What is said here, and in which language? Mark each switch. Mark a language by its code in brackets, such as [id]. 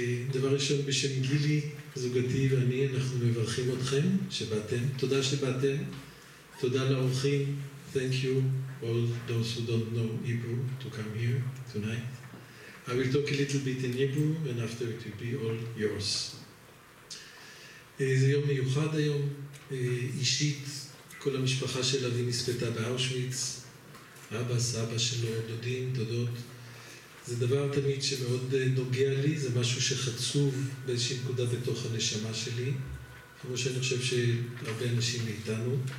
[he] דבר ראשון, בשם גילי, זוגתי ואני, אנחנו מברכים אתכם שבאתם. תודה שבאתם. תודה לאורחים. [en] Thank you, all those who don't know Hebrew, to come here tonight. I will talk a little bit in Hebrew, and after it will be all yours. [he] זה יום מיוחד היום. אישית, כל המשפחה של אבי נספתה באושוויץ. אבא, סבא שלו, דודים, דודות. זה דבר תמיד שמאוד נוגע לי, זה משהו שחצוב באיזושהי נקודה בתוך הנשמה שלי, כמו שאני חושב שהרבה אנשים מאיתנו.